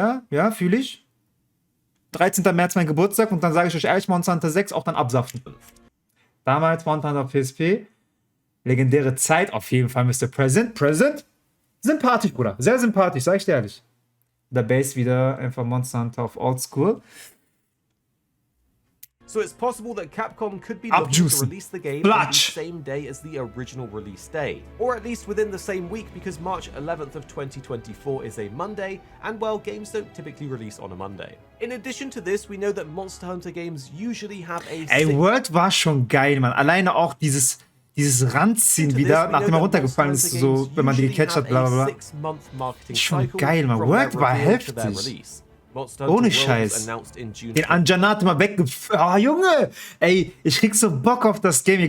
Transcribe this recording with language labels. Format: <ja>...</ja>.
<de>Ja, fühle ich. 13. März mein Geburtstag und dann sage ich euch ehrlich, Monster Hunter 6 auch dann absaften. Damals Monster Hunter auf PSP. Legendäre Zeit, auf jeden Fall Mr. Present. Sympathisch, Bruder. Sehr sympathisch, sag ich dir ehrlich. Der Base wieder einfach Monster Hunter auf Oldschool.</de> <en>So it's possible that Capcom could be looking to release the game on the</en> <de>Flatsch.</de> <en>same day as the original release day, or at least within the same week, because March 11th of 2024 is a Monday, and well, games don't typically release on a Monday. In addition to this, we know that Monster Hunter games usually have a</en> <de>Ey, World war schon geil, Mann. Alleine auch dieses Ranziehen wieder, nachdem er runtergefallen ist, so, wenn man die gecatcht hat, bla bla bla. Schon geil, Mann. World war heftig. Ohne Scheiß. Den Anjanat mal Ah, Junge! Ey, ich krieg so Bock auf das Game, ihr</de>